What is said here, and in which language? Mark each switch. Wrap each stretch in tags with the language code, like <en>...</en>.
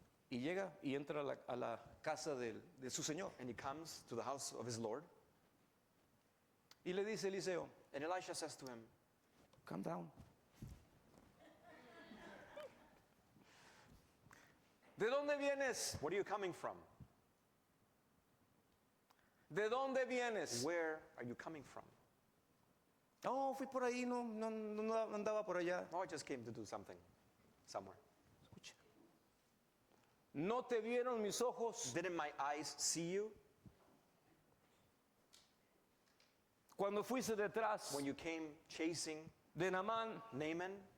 <es>Y llega y entra a la casa de su señor.</es> <en>And he comes to the house of his Lord.</en> <es>Y le dice Eliseo,</es> <en>And Elisha says to him, calm down.</en> <es>¿De dónde vienes?</es> <en>what are you coming from?</en> <es>¿De dónde vienes?</es> <en>Where are you coming from?</en> <es>No, fui por ahí, no andaba por allá.</es> <en>Oh, I just came to do something somewhere.</en> <es>Escucha. ¿No te vieron mis ojos</es> <en>Didn't my eyes see you</en> <es>cuando fuiste detrás</es> <en>when you came chasing</en> <es>de Naamán</es> <en>Naaman</en>